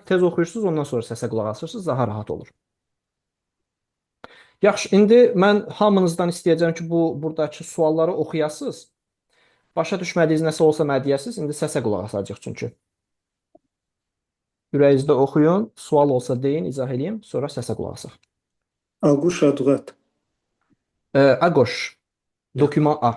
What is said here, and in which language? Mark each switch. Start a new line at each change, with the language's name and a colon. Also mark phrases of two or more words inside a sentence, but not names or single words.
Azerbaijani: Tez oxuyursunuz, ondan sonra səsə qulaq asırsınız, daha rahat olur. Yaxşı, indi mən hamınızdan istəyəcəm ki, buradakı sualları oxuyasınız. Başa düşmədiyiniz nəsə olsa mənə deyəsiniz, indi səsə qulaq asacağıq çünki. Ürəyinizdə oxuyun, sual olsa deyin, izah edeyim, sonra səsə qulaq asaq.
French: À gauche, à droite. À gauche, document A.